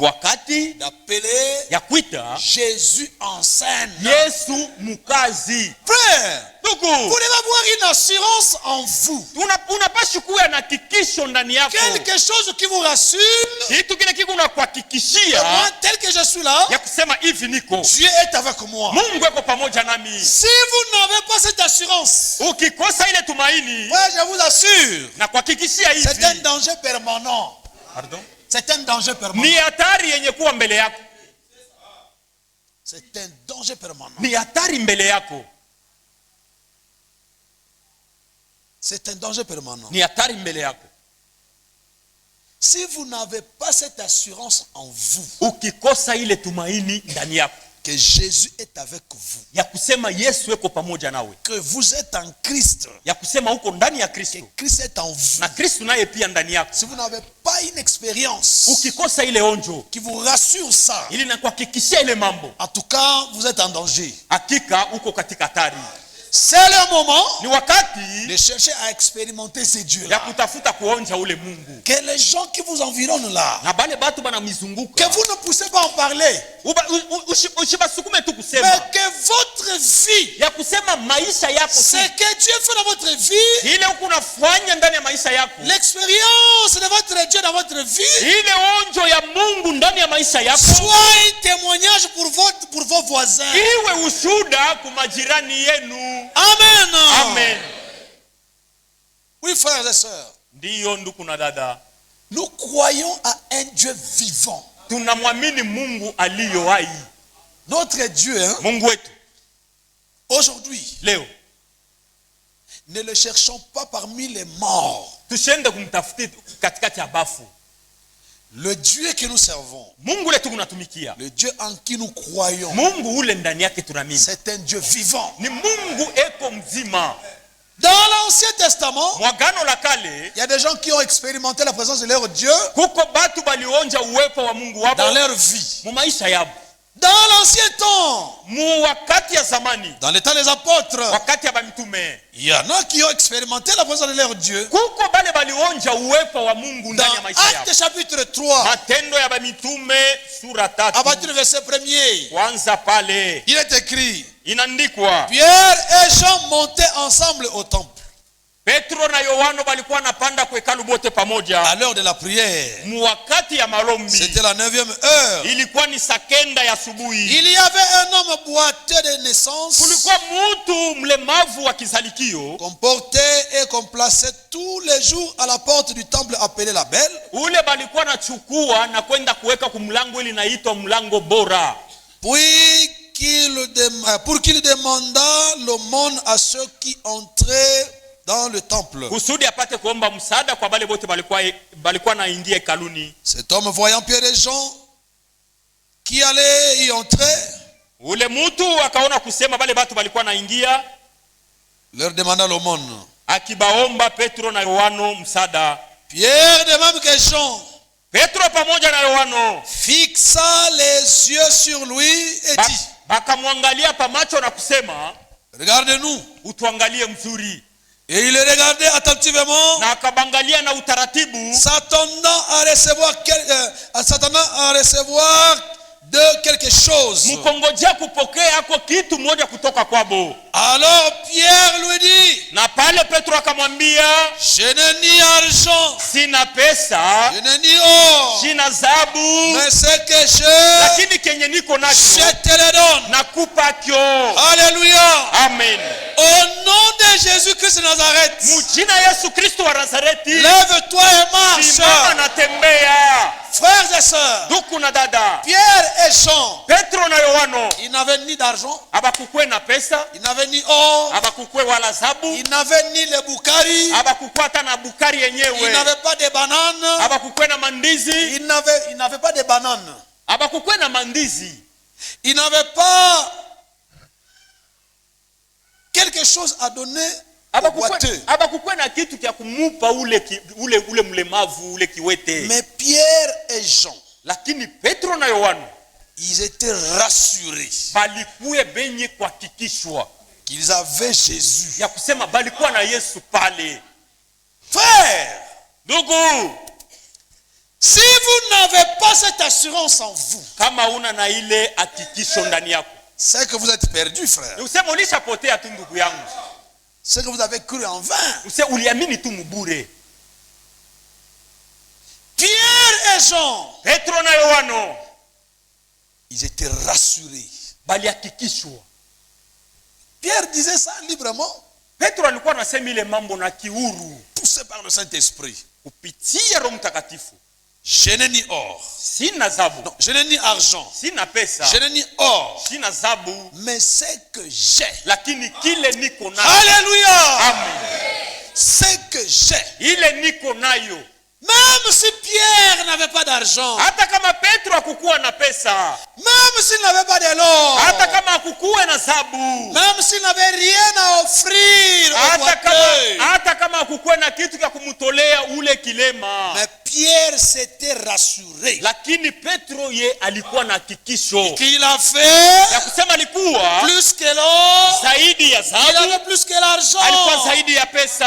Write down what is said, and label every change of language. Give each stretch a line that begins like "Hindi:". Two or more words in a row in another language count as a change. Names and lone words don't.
Swahili: wakati
French: d'appeler
Swahili: ya kuita
French: Jésus en scène.
Swahili: Yesu mukazi.
French: Frère,
Swahili: Ndugu,
French: vous devez avoir une assurance en vous.
Swahili: unapaswa kuwa na hakikisho ndani yako.
French: Quelque chose qui vous rassure.
Swahili: Kitu kile kiko na
French: Que
Swahili: kuhakikishia
French: moi, tel que je suis là,
Swahili: ya kusema hivi niko.
French: Dieu est avec moi.
Swahili: Mungu yuko pamoja nami.
French: Si vous n'avez pas cette assurance,
Swahili: Ukikosa ile tumaini
French: ouais, je vous assure,
Swahili: na kuhakikishia
French: c'est un
Swahili: hivi.
French: danger permanent. Pardon? C'est un danger permanent.
Swahili: Ni hatari yenye kuwa mbele yako.
French: C'est un danger permanent.
Swahili: Ni hatari mbele yako.
French: C'est un danger permanent.
Swahili: Ni hatari mbele yako.
French: Si vous n'avez pas cette assurance en vous,
Swahili: Ukikosa ile tumaini ndani yako
French: que Jésus est avec vous,
Swahili: ya kusema Yesu yuko pamoja nawe,
French: que vous êtes en Christ,
Swahili: ya kusema uko ndani ya
French: que
Swahili: Kristo
French: Christ est en vous.
Swahili: na Kristo naye pia ndani yako.
French: Si vous n'avez pas une expérience
Swahili: Ukikosa ile onjo
French: qui vous rassure ça,
Swahili: ili na kuhakikishia ile mambo,
French: en tout cas, vous êtes en danger.
Swahili: hakika uko katika hatari.
French: C'est le moment
Swahili: Ni wakati
French: de chercher à expérimenter ces
Swahili: ya
French: dieux-là.
Swahili: kutafuta kuonja ule Mungu.
French: Que les gens qui vous environnent là,
Swahili: Na bale batu bana
French: que
Swahili: mizunguka
French: vous ne poussez pas en parler,
Swahili: usibasukume tu
French: mais
Swahili: kusema
French: que votre vie,
Swahili: ya kusema maisha yako
French: ce
Swahili: tu.
French: que Dieu fait dans votre vie,
Swahili: Ile uko unafanya ndani ya maisha yako,
French: l'expérience de votre Dieu dans votre vie,
Swahili: ile onjo ya Mungu ndani ya maisha yako
French: soit un témoignage pour vos voisins.
Swahili: iwe ushuda kwa majirani yenu.
French: Amen.
Swahili: Amen.
French: Oui, frères et sœurs,
Swahili: Ndiyo ndugu na dada,
French: nous croyons à un Dieu vivant.
Swahili: tunamwamini Mungu aliyo hai.
French: Notre Dieu, hein,
Swahili: Mungu wetu
French: aujourd'hui,
Swahili: leo
French: ne le cherchons pas parmi les morts.
Swahili: tushende kumtafuti katikati ya bafu.
French: Le Dieu que nous servons,
Swahili: Mungu letu kunatumikia,
French: le Dieu en qui nous croyons,
Swahili: Mungu ule ndani yake tunaamini
French: c'est un Dieu vivant.
Swahili: ni Mungu eko mzima.
French: Dans l'Ancien Testament,
Swahili: Mwagano la kale
French: il y a des gens qui ont expérimenté la présence de leur Dieu
Swahili: kuko batu balionja uwepo wa Mungu wabo
French: dans leur vie.
Swahili: mu maisha yabo.
French: Dans l'ancien temps,
Swahili: Mu wakati ya zamani,
French: dans les temps des apôtres,
Swahili: wakati ya bamitume,
French: il y en a qui ont expérimenté la présence de leur Dieu.
Swahili: kuko bale balionja uwepo wa Mungu
French: Dans
Swahili: ndani ya maisha yabo.
French: Actes chapitre 3,
Swahili: Matendo ya bamitume sura
French: à
Swahili: 3
French: partir du verset 1er,
Swahili: kwanza pale
French: il est écrit,
Swahili: inaandikwa,
French: Pierre et Jean montaient ensemble au temple
Swahili: Petro na Yohano balikuwa napanda kwa hekalu bote
French: à
Swahili: pamoja
French: l'heure de la prière.
Swahili: mu wakati ya malombi.
French: C'était la 9e heure.
Swahili: Ilikuwa ni saa kenda ya asubuhi.
French: Il y avait un homme boiteux de naissance,
Swahili: Kulikuwa mutu mlemavu wa kizalikio
French: qu'on portait et qu'on plaçait tous les jours à la porte du temple appelé la Belle,
Swahili: ule balikuwa nachukua na kwenda kuweka kumlango ili naitwa mlango bora,
French: pour qu'il demandât l'aumône à ceux qui entraient dans le temple.
Swahili: kusudi apate kuomba msaada kwa bale bote balikuwa naingia hekaluni.
French: Cet homme, voyant Pierre et Jean qui allaient y entrer,
Swahili: Ule mutu akaona kusema bale batu balikuwa naingia,
French: leur demanda l'aumône.
Swahili: akibaomba Petro na Yohano msaada.
French: Pierre, de même que Jean,
Swahili: Petro pamoja na Yohana
French: fixa les yeux sur lui et dit,
Swahili: bakamwangalia pa macho na kusema,
French: regardez-nous.
Swahili: utuangalie mzuri.
French: Et il le regardait attentivement,
Swahili: Na akabangalia na utaratibu,
French: s'attendant à recevoir de quelque chose.
Swahili: mkongojea kupokea ako kitu moja kutoka kwabo.
French: Alors Pierre lui dit,
Swahili: Na pale Petro akamwambia,
French: je n'ai ni argent,
Swahili: sina pesa,
French: je n'ai ni or,
Swahili: sina zabu,
French: mais ce que j'ai,
Swahili: lakini kenye niko
French: je
Swahili: nacho
French: te le donne.
Swahili: nakupa kyo.
French: Alléluia.
Swahili: Amen.
French: Au nom de Jésus-Christ de Nazareth,
Swahili: Mujina Yesu Kristo wa Nazareti,
French: lève-toi et marche.
Swahili: simama na tembea.
French: Frères et sœurs,
Swahili: Ndugu na dada,
French: Pierre et Jean,
Swahili: Petro na Yohana
French: ils n'avaient ni d'argent,
Swahili: abakukwe na pesa,
French: ils n'avaient ni or,
Swahili: abakukwe wala zabu,
French: ils n'avaient ni les boukari,
Swahili: abakukwe hata na bukari
French: ils
Swahili: yenyewe,
French: n'avaient pas de bananes,
Swahili: abakukwe na mandizi,
French: ils n'avaient pas de bananes,
Swahili: abakukwe na mandizi,
French: ils n'avaient pas quelque chose à donner au boiteux.
Swahili: abakukwe na kitu kya kumupa ule mlemavu ule kiwete.
French: Mais Pierre et Jean,
Swahili: Lakini Petro na Yohana
French: ils étaient rassurés
Swahili: balikuwe benye kuhakikishwa
French: qu'ils avaient Jésus.
Swahili: ya kusema balikuwa na Yesu pale.
French: Frère,
Swahili: Ndugu,
French: si vous n'avez pas cette assurance en vous,
Swahili: kama una na ile hakikisho ndani yako,
French: c'est que vous êtes perdu, frère.
Swahili: useme ulishapotea tu ndugu yangu.
French: C'est que vous avez cru en vain.
Swahili: Useme uliamini tu mbure.
French: Pierre et Jean,
Swahili: Petro na Yohana
French: ils étaient rassurés.
Swahili: balihakikishwa.
French: Pierre disait ça librement,
Swahili: Petro alikuwa anasema ile mambo na kiuru
French: poussé par le Saint-Esprit.
Swahili: kupitia Roho Mtakatifu.
French: Je n'ai ni or,
Swahili: Sina zabu,
French: non, je n'ai ni argent,
Swahili: sina pesa,
French: je n'ai ni or,
Swahili: sina zabu,
French: mais ce que j'ai.
Swahili: lakini kile niko nayo.
French: Alléluia.
Swahili: Amen.
French: Ce que j'ai.
Swahili: Ile niko nayo.
French: Même si Pierre n'avait pas d'argent,
Swahili: Hata kama Petro hakukuwa na pesa,
French: même s'il n'avait pas de l'or,
Swahili: hata kama hakukuwa na zabu,
French: même s'il n'avait rien à offrir au boiteux,
Swahili: hata kama hakukuwa na kitu cha kumtolea ule kilema,
French: mais Pierre s'était rassuré
Swahili: lakini Petro ye alikuwa na hakikisho
French: qu'il avait
Swahili: ya kusema alikuwa
French: plus que l'or,
Swahili: zaidi ya
French: il
Swahili: zabu,
French: avait plus que l'argent,
Swahili: alikuwa zaidi ya pesa,